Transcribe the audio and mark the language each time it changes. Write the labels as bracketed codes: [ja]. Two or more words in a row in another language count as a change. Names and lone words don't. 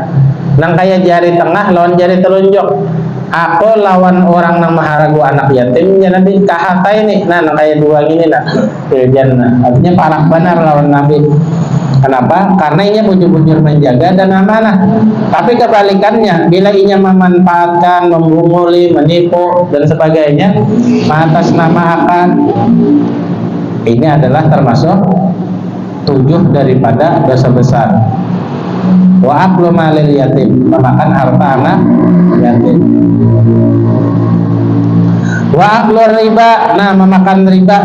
[bjn] Nang kaya jari tengah lawan jari telunjuk. Aku lawan orang nang maharagu anak yatim ya Nabi kahataini. Nah, nang kaya dua gini nah [ar] بالجنة. [bjn] Artinya parah benar lawan Nabi. Kenapa? Karena inya bujur-bujur menjaga dan amanah. Tapi kebalikannya, bila inya memanfaatkan, membunguli, menipu dan sebagainya atas nama akan, ini adalah termasuk 7 daripada dosa besar. [ar] وأكل مال اليتيم, [id] memakan harta anak yatim. [ar] وأكل الربا, [id] nah memakan riba.